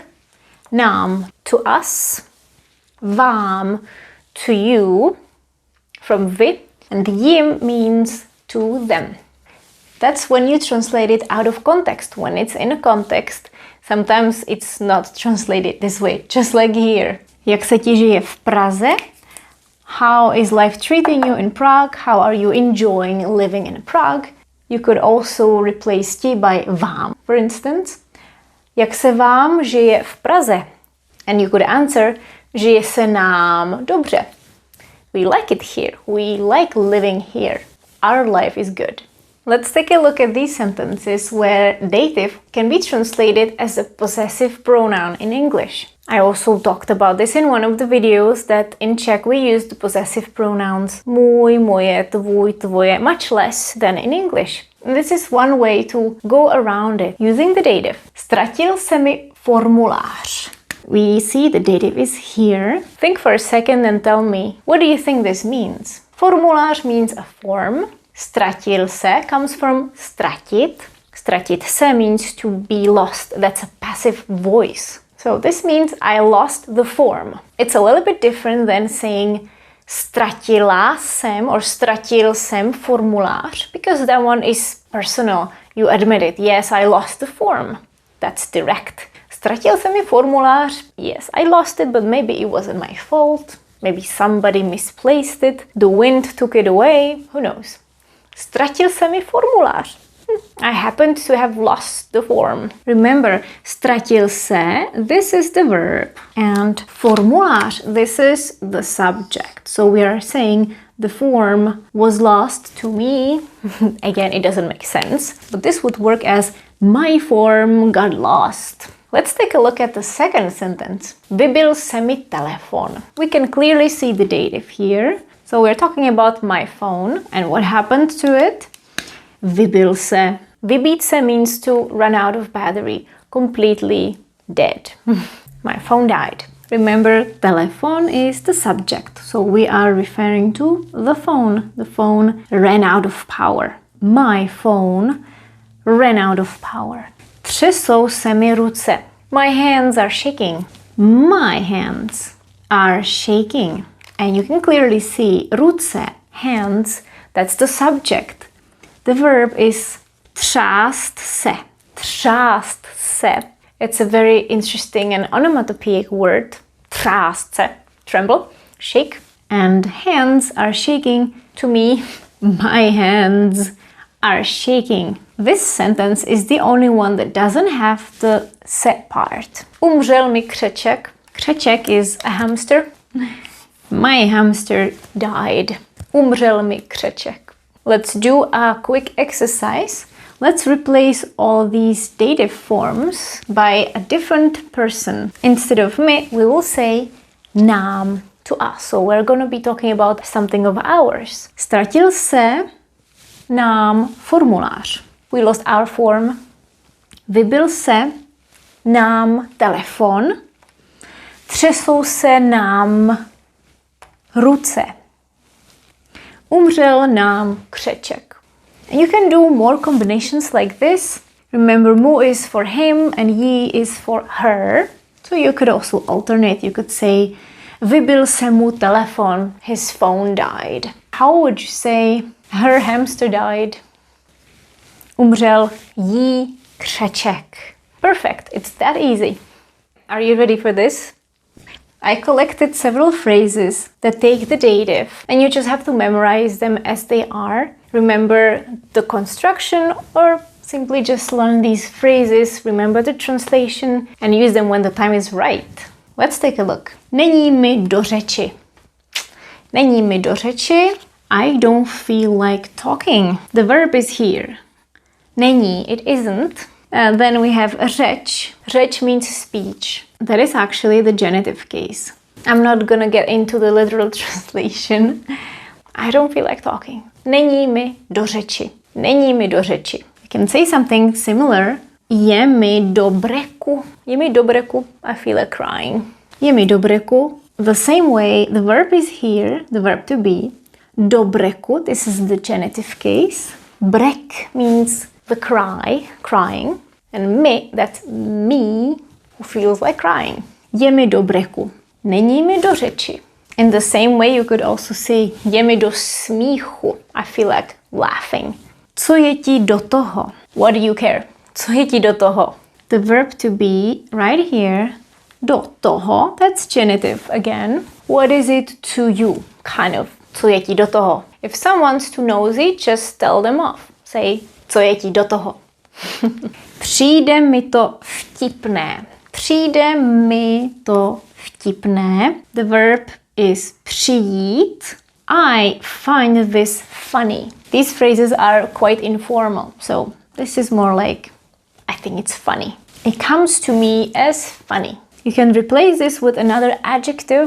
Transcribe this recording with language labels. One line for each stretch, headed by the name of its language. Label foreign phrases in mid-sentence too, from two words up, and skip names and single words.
English: Nám, to us. Vám, to you. From vy. And jim means to them. That's when you translate it out of context. When it's in a context, sometimes it's not translated this way, just like here.
Czech: Jak se ti žije v Praze?
English: How is life treating you in Prague? How are you enjoying living in Prague? You could also replace ti by vám. For instance,
Czech: jak se vám žije v Praze?
English: And you could answer,
Czech: žije se nám dobře.
English: We like it here. We like living here. Our life is good. Let's take a look at these sentences where dative can be translated as a possessive pronoun in English. I also talked about this in one of the videos that in Czech we use the possessive pronouns
Czech: můj, moje, tvůj, tvoje
English: much less than in English. And this is one way to go around it using the dative.
Czech: Ztratil se mi formulář.
English: We see the dative is here. Think for a second and tell me, what do you think this means? Formulář means a form.
Czech: Ztratil se
English: comes from ztratit.
Czech: Ztratit se
English: means to be lost. That's a passive voice. So this means I lost the form. It's a little bit different than saying
Czech: ztratila jsem
English: or
Czech: ztratil jsem formulář,
English: because that one is personal. You admit it. Yes, I lost the form. That's direct.
Czech: Ztratil se mi formulář.
English: Yes, I lost it, but maybe it wasn't my fault. Maybe somebody misplaced it. The wind took it away. Who knows?
Czech: Ztratil se mi formulář.
English: I happened to have lost the form. Remember,
Czech: ztratil se,
English: this is the verb. And formulář, this is the subject. So we are saying the form was lost to me. Again, it doesn't make sense. But this would work as my form got lost. Let's take a look at the second sentence.
Czech: Vybil se mi telefon.
English: We can clearly see the dative here. So we're talking about my phone and what happened to it.
Czech: Vybil se. Vybít se
English: means to run out of battery, completely dead. My phone died. Remember, telephone is the subject, so we are referring to the phone. The phone ran out of power. My phone ran out of power.
Czech: Třesou se mi ruce.
English: My hands are shaking. My hands are shaking. And you can clearly see ruce, hands, that's the subject. The verb is
Czech: třást se. Třást se.
English: It's a very interesting and onomatopoeic word.
Czech: Třást se.
English: Tremble, shake. And hands are shaking. To me, my hands are shaking. This sentence is the only one that doesn't have the se part.
Czech: Umřel mi křeček. Křeček
English: is a hamster. My hamster died.
Czech: Umřel mi křeček.
English: Let's do a quick exercise. Let's replace all these dative forms by a different person. Instead of me, we will say nám, to us. So we're going to be talking about something of ours.
Czech: Ztratil se nám formulář.
English: We lost our form.
Czech: Vybil se nám telefon, třesou se nám ruce, umřel nám křeček.
English: And you can do more combinations like this. Remember, mu is for him and he is for her. So you could also alternate. You could say,
Czech: vybil se mu telefon,
English: his phone died. How would you say, her hamster died?
Czech: Umřel jí křeček.
English: Perfect, it's that easy. Are you ready for this? I collected several phrases that take the dative and you just have to memorize them as they are. Remember the construction or simply just learn these phrases, remember the translation and use them when the time is right. Let's take a look.
Czech: Není mi do řeči. Není mi do řeči.
English: I don't feel like talking. The verb is here. Není, it isn't. Then we have řeč. Řeč means speech. That is actually the genitive case. I'm not gonna get into the literal translation. I don't feel like talking.
Czech: Není mi do řeči. Není mi do řeči.
English: You can say something similar.
Czech: Je mi do breku. Je mi do breku.
English: I feel like crying.
Czech: Je mi do breku.
English: The same way, the verb is here, the verb to be.
Czech: Do breku,
English: this is the genitive case. Brek means the cry, crying. And mi, that's me, who feels like crying.
Czech: Je mi do breku. Není mi do řeči.
English: In the same way, you could also say,
Czech: je mi do smíchu.
English: I feel like laughing.
Czech: Co je ti do toho?
English: What do you care?
Czech: Co je ti do toho?
English: The verb to be right here.
Czech: Do toho,
English: that's genitive again. What is it to you? Kind of.
Czech: Co je ti do toho?
English: If someone's too nosy, just tell them off. Say,
Czech: co je ti do toho? Přijde mi to vtipné. Přijde mi to vtipné.
English: The verb is přijít. I find this funny. These phrases are quite informal, so this is more like, I think it's funny. It comes to me as funny. You can replace this with another adjective.